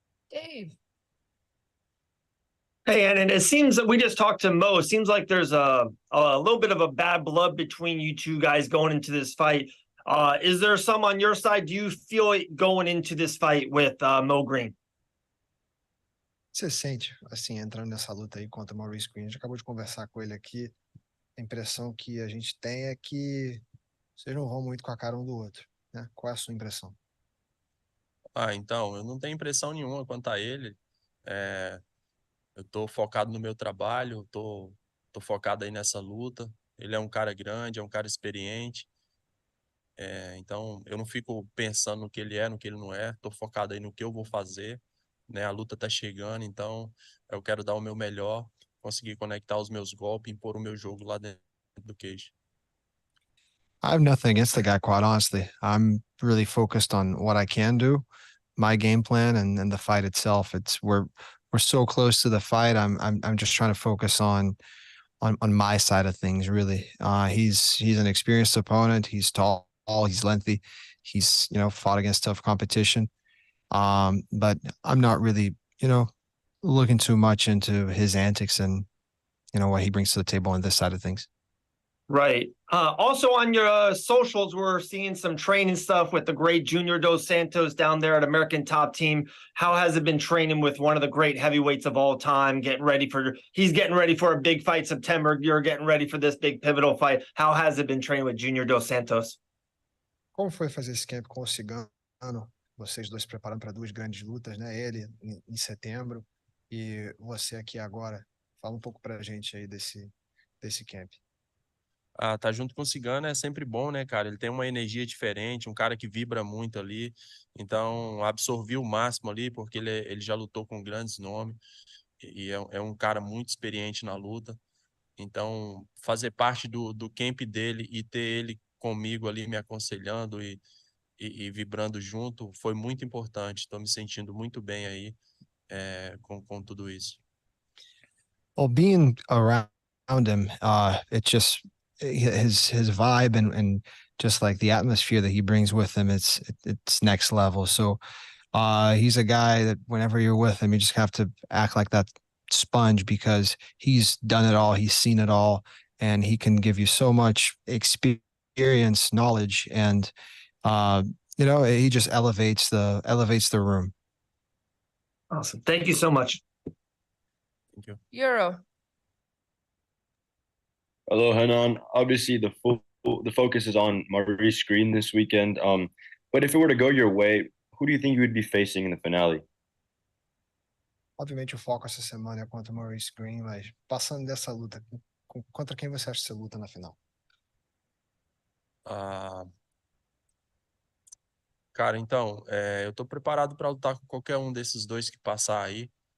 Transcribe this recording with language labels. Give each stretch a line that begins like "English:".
English: Dave. Hey, and it seems that we just talked to Mo. It seems like there's a little bit of a bad blood between you two guys going into this fight. Is there some on your side? Do you feel it going into this fight with Mo Greene?
Portuguese: Você sente, assim, entrando nessa luta aí contra o Maurice Greene? A gente acabou de conversar com ele aqui. A impressão que a gente tem é que vocês não vão muito com a cara um do outro, né? Qual é a sua impressão? Então, eu não tenho impressão nenhuma quanto a ele. Eu tô focado no meu trabalho, tô focado aí nessa luta. Ele é um cara grande, é um cara experiente. Então, eu não fico pensando no que ele é, no que ele não é. Tô focado aí no que eu vou fazer, né? A luta tá chegando, então eu quero dar o meu melhor, conseguir conectar os meus golpes, impor o meu jogo lá dentro do cage.
English: I have nothing against the guy, quite honestly. I'm really focused on what I can do, my game plan, and the fight itself. We're so close to the fight. I'm just trying to focus on my side of things, really. He's an experienced opponent. He's tall, he's lengthy. He's, fought against tough competition. But I'm not really, looking too much into his antics and, what he brings to the table on this side of things. Right. Also on your socials, we're seeing some training stuff with the great Junior Dos Santos down there at American Top Team. How has it been training with one of the great heavyweights of all time? He's getting ready for a big fight September. You're getting ready for this big pivotal fight. How has it been training with Junior Dos Santos?
Portuguese: Como foi fazer esse camp com o Cigano? Vocês dois se preparando para duas grandes lutas, né? Ele em setembro e você aqui agora. Fala um pouco pra gente aí desse camp. Tá junto com o Cigano é sempre bom, né, cara? Ele tem uma energia diferente, um cara que vibra muito ali. Então, absorvi o máximo ali, porque ele já lutou com grandes nomes e é um cara muito experiente na luta. Então, fazer parte do camp dele e ter ele comigo ali me aconselhando e vibrando junto foi muito importante. Estou me sentindo muito bem aí com tudo isso.
English: Well, being around him, it just his vibe and just like the atmosphere that he brings with him, it's next level. So, he's a guy that whenever you're with him, you just have to act like that sponge because he's done it all, he's seen it all, and he can give you so much experience, knowledge, and he just elevates the room. Awesome. Thank you so much. Thank you. Euro. Hello, Renan. Obviously, the focus is on Maurice Greene this weekend. But if it were to go your way, who do you think you would be facing in the finale?
Portuguese: Obviamente o foco essa semana é contra o Maurice Greene, mas passando dessa luta, contra quem você acha que você luta na final? Cara, então, eu tô preparado para lutar com qualquer um desses dois que passar aí.